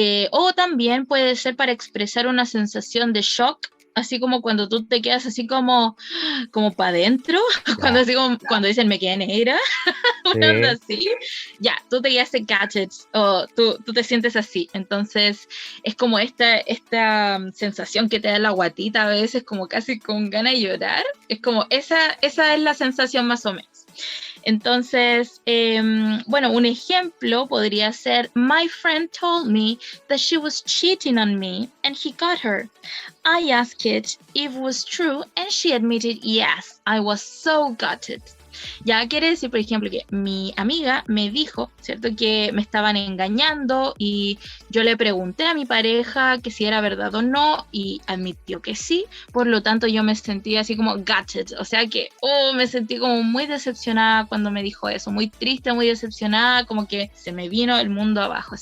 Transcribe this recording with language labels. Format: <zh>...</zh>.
<es>O también puede ser para expresar una sensación de shock, así como cuando tú te quedas así como para adentro, cuando dicen me quedé negra, una onda así, ya, tú te quedaste gadgets, o tú te sientes así, entonces es como esta sensación que te da la guatita a veces, como casi con ganas de llorar, es como esa es la sensación más o menos. Entonces, bueno, un ejemplo podría ser,</es> <en>my friend told me that she was cheating on me and he got her. I asked it if it was true and she admitted yes. I was so gutted.</en> <es>Ya quiere decir, por ejemplo, que mi amiga me dijo, ¿cierto?, que me estaban engañando y yo le pregunté a mi pareja que si era verdad o no y admitió que sí, por lo tanto yo me sentí así como gutted, o sea que me sentí como muy decepcionada cuando me dijo eso, muy triste, muy decepcionada, como que se me vino el mundo abajo.</es>